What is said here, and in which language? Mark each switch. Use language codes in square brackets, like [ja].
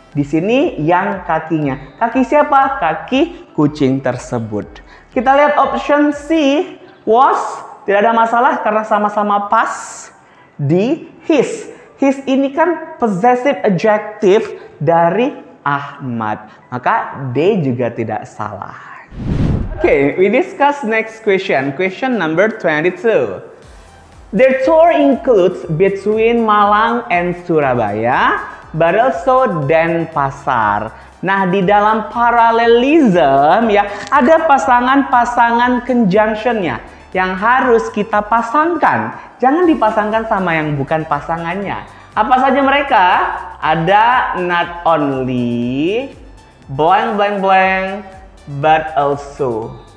[id] Di sini yang kakinya. Kaki siapa? Kaki kucing tersebut. Kita lihat option C. Was. Tidak ada masalah karena sama-sama pas. Di his. His ini kan possessive adjective dari Ahmad. Maka D juga tidak salah. [en] Okay, we discuss next question. Question number 22. Their tour includes between Malang and Surabaya, but also Denpasar. [id] Nah, di dalam parallelism ya, ada pasangan-pasangan conjunctionnya yang harus kita pasangkan. Jangan dipasangkan sama yang bukan pasangannya. Apa saja mereka? Ada not only, blank blank blank, but also.